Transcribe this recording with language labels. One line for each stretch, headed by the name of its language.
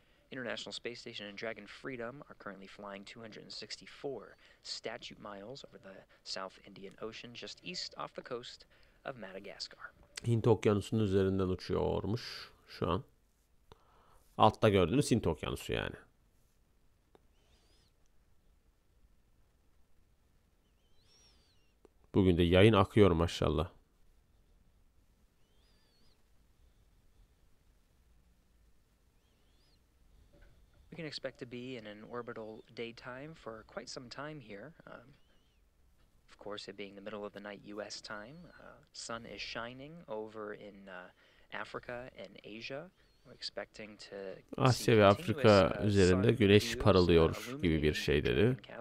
English: International Space Station and Dragon Freedom are currently flying 264 statute miles over the South Indian Ocean, just east off the coast of Madagascar.
Turkish: Hint Okyanusu'nun üzerinden uçuyormuş şu an. Altta gördüğünüz Hint Okyanusu yani. Bugün de yayın akıyor maşallah.
English: We can expect to be in an orbital daytime for quite some time here. Of course, it being the middle of the night U.S. time. Sun is shining over in Africa and Asia. We're expecting to
Turkish: Asya ve Afrika üzerinde güneş parlıyor gibi bir şey dedi.